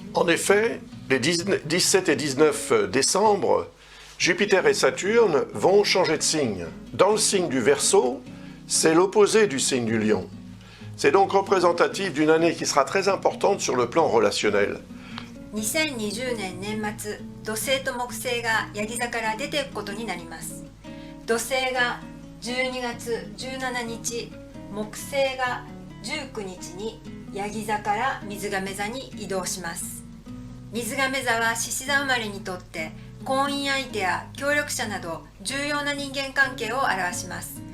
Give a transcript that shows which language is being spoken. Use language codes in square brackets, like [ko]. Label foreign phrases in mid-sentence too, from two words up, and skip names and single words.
[fr] En effet, les 17 et 19 décembre, Jupiter et Saturne vont changer de signe. Dans le signe du Verseau, c'est l'opposé du signe du Lion. C'est donc représentatif d'une année qui sera très importante sur le plan relationnel. [ja] 2020 年年末、土星と木星がヤギ座から出ていくことになります。土星が12月17日、木星が19日にヤギ座から水亀座に移動します。水亀座は獅子座生まれにとって婚姻相手や協力者など重要な人間関係を表します。